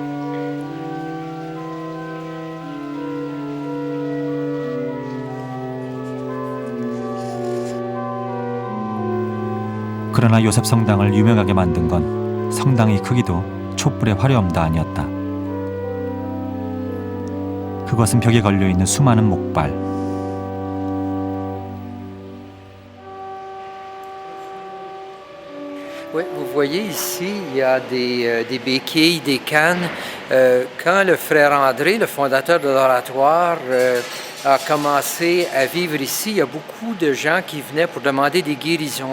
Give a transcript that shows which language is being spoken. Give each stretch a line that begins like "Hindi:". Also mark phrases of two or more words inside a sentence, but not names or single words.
Korean: 그러나 요셉 성당을 유명하게 만든 건 성당의 크기도 촛불의 화려함도 아니었다. 그것은 벽에 걸려있는 수많은 목발.
French: Oui, vous voyez ici, il y a des béquilles, des cannes. Quand le frère André, le fondateur de l'oratoire, a commencé à vivre ici, il y a beaucoup de gens qui venaient pour demander des guérisons.